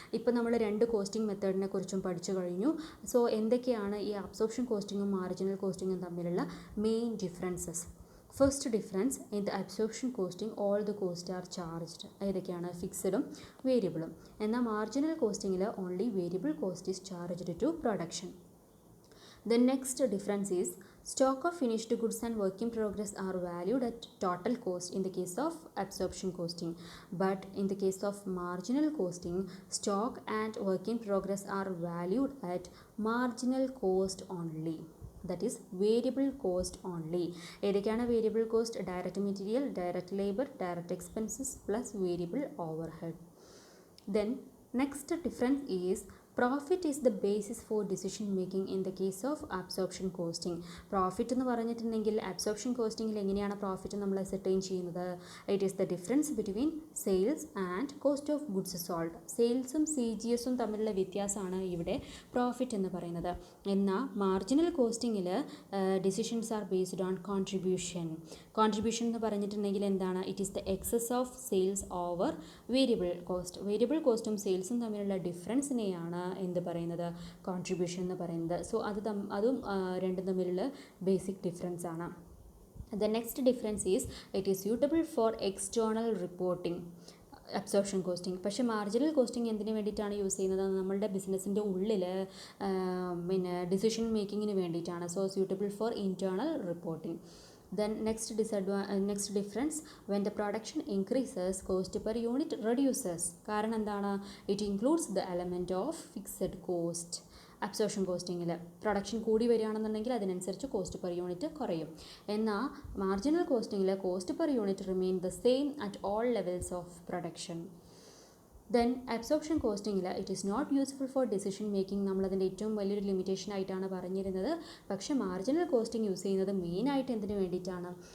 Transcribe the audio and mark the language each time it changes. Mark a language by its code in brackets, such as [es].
[ml] ഇപ്പോൾ നമ്മൾ രണ്ട് കോസ്റ്റിംഗ് മെത്തേഡിനെ കുറിച്ചും പഠിച്ചു കഴിഞ്ഞു. സോ എന്തൊക്കെയാണ് ഈ അബ്സോർപ്ഷൻ കോസ്റ്റിങ്ങും മാർജിനൽ കോസ്റ്റിങ്ങും തമ്മിലുള്ള main differences? [en] First difference, in the absorption costing all the cost are charged. [ml] ഏതൊക്കെയാണ്? ഫിക്സഡും വേരിയബിളും. എന്നാൽ marginal കോസ്റ്റിങ്ങിൽ [en] Only variable cost is charged to production. The next difference is stock of finished goods and work in progress are valued at total cost in the case of absorption costing, but in the case of marginal costing, stock and work in progress are valued at marginal cost only. That is variable cost only. [ml] ഏതൊക്കെയാണ് variable cost? [en] Direct material, direct labour, direct expenses plus variable overhead. Then next difference is profit is the basis for decision making in the case of absorption costing. [ml] Profit എന്ന് പറഞ്ഞിട്ടുണ്ടെങ്കിൽ absorption കോസ്റ്റിങ്ങിൽ എങ്ങനെയാണ് profit നമ്മൾ ascertain ചെയ്യുന്നത്? [en] It is the difference between sales and cost of goods sold. [ml] സെയിൽസും CGSും തമ്മിലുള്ള വ്യത്യാസമാണ് ഇവിടെ profit എന്ന് പറയുന്നത്. എന്നാൽ marginal കോസ്റ്റിങ്ങിൽ [en] Decisions are based on contribution. [ml] Contribution എന്ന് പറഞ്ഞിട്ടുണ്ടെങ്കിൽ എന്താണ്? [en] It is the excess of sales over variable cost. [ml] Variable കോസ്റ്റും സെയിൽസും തമ്മിലുള്ള ഡിഫറൻസിനെയാണ് എന്ത് പറയുന്നത്? കോൺട്രിബ്യൂഷൻ എന്ന് പറയുന്നത്. സോ അതും രണ്ടും തമ്മിലുള്ള ബേസിക് ഡിഫറൻസ് ആണ്. [en] The next difference is it is suitable for external reporting absorption costing. [ml] പക്ഷേ മാർജിനൽ കോസ്റ്റിംഗ് എന്തിനു വേണ്ടിയിട്ടാണ് യൂസ് ചെയ്യുന്നത്? നമ്മളുടെ ബിസിനസ്സിൻ്റെ ഉള്ളിൽ പിന്നെ ഡിസിഷൻ മേക്കിങ്ങിന് വേണ്ടിയിട്ടാണ്. [en] So suitable for internal reporting. Then next difference, when the production increases, cost per unit reduces. [ml] കാരണം എന്താണ്? [en] It includes the element of fixed cost. [ml] Absorption കോസ്റ്റിങ്ങിൽ production കൂടി വരികയാണെന്നുണ്ടെങ്കിൽ അതിനനുസരിച്ച് കോസ്റ്റ് പെർ യൂണിറ്റ് കുറയും. എന്നാൽ marginal കോസ്റ്റിങ്ങിൽ [en] Cost per unit remain the same at all levels of production. Then absorption കോസ്റ്റിങ്ങിൽ it is not useful for decision making. [ml] നമ്മളതിൻ്റെ ഏറ്റവും വലിയൊരു limitation ആയിട്ടാണ് പറഞ്ഞിരുന്നത്. പക്ഷേ മാർജിനൽ കോസ്റ്റിംഗ് യൂസ് ചെയ്യുന്നത് മെയിനായിട്ട് എന്തിനു വേണ്ടിയിട്ടാണ്?